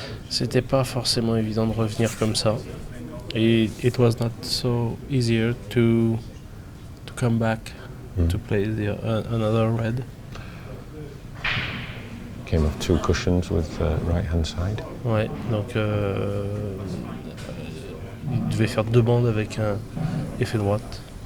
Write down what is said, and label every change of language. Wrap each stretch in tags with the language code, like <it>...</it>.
<fr>C'était pas forcément évident de revenir comme ça. Et</fr> <en>it was not so easier to come back to play another red. Came off 2 cushions with the right hand side.</en> <fr>Ouais, donc il devait faire 2 bandes avec un effet droite.</fr>